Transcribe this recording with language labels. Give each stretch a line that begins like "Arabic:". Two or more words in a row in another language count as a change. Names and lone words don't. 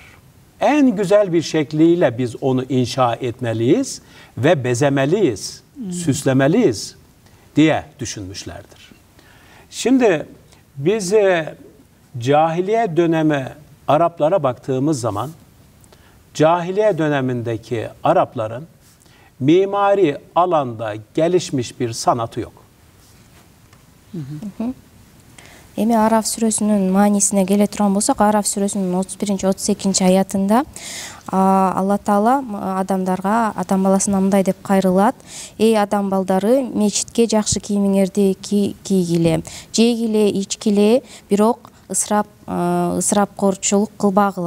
Turkish: En güzel bir şekliyle biz onu inşa etmeliyiz ve bezemeliyiz, süslemeliyiz diye düşünmüşlerdir. Şimdi biz cahiliye dönemi Araplara baktığımız zaman cahiliye dönemindeki Arapların mimari alanda gelişmiş bir sanatı yok.
Kyrgyz: Эми Арaf сүрөсүнүн маанисине келе турган болсок, Арaf сүрөсүнүн 31-32 аятында Алла Таала адамдарга, адам баласына мындай деп кайрылат: "Эй адам балдары, мечитке жакшы кийимиңерди кийгиле, жегиле, ичкиле, бирок ысырапкорчулук кылбагыла.